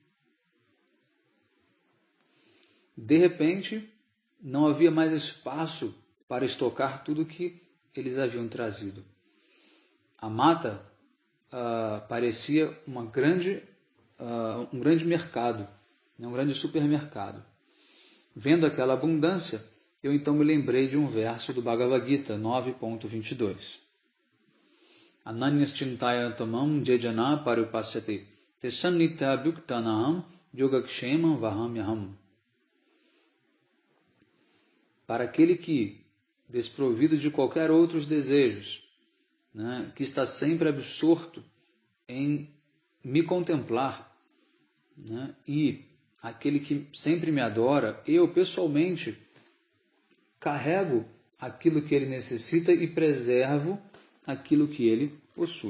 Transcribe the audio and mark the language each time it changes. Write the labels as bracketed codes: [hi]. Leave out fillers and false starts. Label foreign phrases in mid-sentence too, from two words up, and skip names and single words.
[pt] De repente, não havia mais espaço para estocar tudo que eles haviam trazido. A mata parecia um grande mercado, um grande supermercado. Vendo aquela abundância, eu então me lembrei de um verso do Bhagavad Gita 9.22. [sa] Ananyas chintayatamam jejana parupasyate tesannitya bhuktanaham yogakshemam vahamyaham. [pt] Para aquele que, desprovido de qualquer outros desejos, né, que está sempre absorto em me contemplar, né, e aquele que sempre me adora, eu pessoalmente carrego aquilo que ele necessita e preservo aquilo que ele possui.